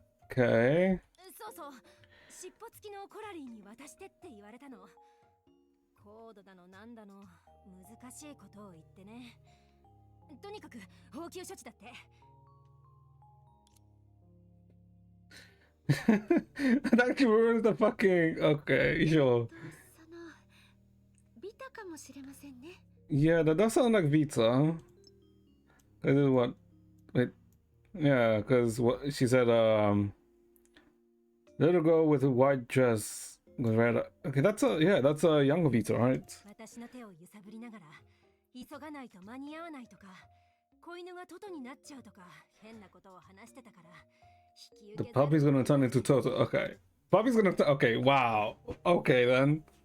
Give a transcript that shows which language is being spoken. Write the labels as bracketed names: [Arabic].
[English] Okay. [Japanese] そうそう、尻尾付きのコラリーに渡してって言われたの。コードだのなんだの難しいことを言ってね。とにかく応急処置だって。 [English] That actually ruins the fucking. Okay, sure. [Japanese] そのビタかもしれませんね。 [English] Yeah, that does sound like Vita. That is what. Wait. Yeah, because what she said, little girl with a white dress with red. Okay, that's a young Vita, right? [Japanese] 私の手を揺さぶりながら、急がないと間に合わないとか、子犬がトトになっちゃうとか、変なことを話してたから。 [English] The puppy's gonna turn into Toto. Okay. Puppy's gonna. Okay, wow. Okay, then.